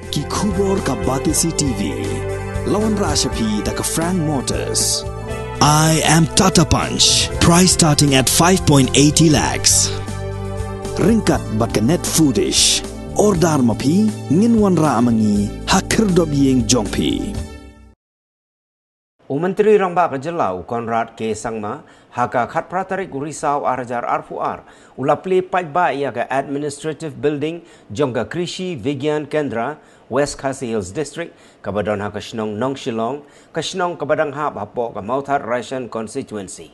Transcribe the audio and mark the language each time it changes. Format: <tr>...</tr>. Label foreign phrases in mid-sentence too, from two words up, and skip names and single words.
<kha>Kubor ka Batisi TV. Lawan Rashapi da ka Frank Motors.</kha> <en>I am Tata Punch. Price starting at 5.80 lakhs.</en> <kha>Ringkat bat ka net foodish. Ordar mapi nginwan ra amangi hakir dobyeng jongpi. Menteri Rangba Kejelau Conrad ke Sangma haka khat pratarik Risau Arajar Arfuar ula Plie Pajba ia ke Administrative Building jongga Krishi Vigyan Kendra West Khasi Hills District kabadon haka Shnong Nong Shillong kashnong kabadang hap hapo ka Mauthat Ration Constituency.</kha>